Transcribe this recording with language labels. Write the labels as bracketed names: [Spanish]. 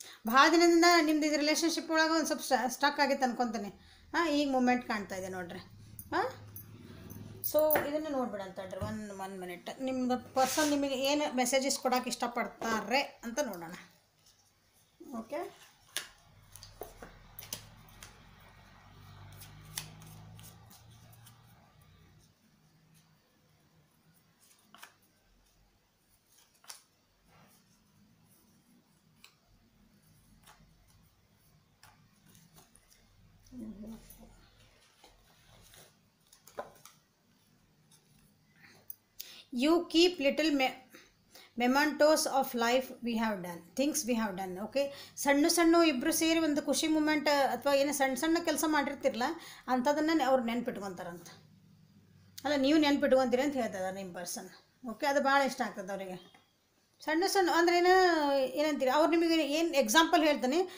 [Kannada] ಭಾಳ ದಿನದಿಂದ ನಿಮ್ದು ಇದು ರಿಲೇಷನ್ಶಿಪ್ ಒಳಗೆ ಒಂದು ಸ್ವಲ್ಪ ಸ್ಟಕ್ ಆಗಿತ್ತು ಅನ್ಕೊತೀನಿ. ಈಗ ಮೂಮೆಂಟ್ ಕಾಣ್ತಾ ಇದೆ ನೋಡ್ರಿ. ಸೊ ಇದನ್ನು ನೋಡ್ಬಿಡಂತ ಹೇಳ್ರಿ. One minute. ನಿಮ್ದು ಪರ್ಸನ್ ನಿಮಗೆ ಏನು ಮೆಸೇಜಸ್ ಕೊಡೋಕೆ ಇಷ್ಟಪಡ್ತಾರೆ ಅಂತ ನೋಡೋಣ. [English] Okay, you keep little mementos of life we have done, things we have done. [Kannada] Okay, ಸಣ್ಣ ಇಬ್ಬರು ಸೇರಿ ಒಂದು ಖುಷಿ ಮೂಮೆಂಟ್ ಅಥವಾ ಏನು ಸಣ್ಣ ಕೆಲಸ ಮಾಡಿರ್ತಿರಲ್ಲ ಅಂಥದನ್ನು ಅವ್ರು ನೆನ್ಪಿಟ್ಕೊತಾರಂತ. ಅಲ್ಲ, ನೀವು ನೆನ್ಪಿಟ್ಕೊತೀರಿ ಅಂತ ಹೇಳ್ತಿದ್ದಾರೆ ನಿಮ್ಮ ಪರ್ಸನ್. ಓಕೆ, ಅದು ಭಾಳ ಇಷ್ಟ ಆಗ್ತದೆ ಅವರಿಗೆ. ಸಣ್ಣ ಅಂದ್ರೆ ಏನಂತೀರಿ ಅವ್ರು ನಿಮಗೆ ಏನು ಎಕ್ಸಾಂಪಲ್ ಹೇಳ್ತೀನಿ.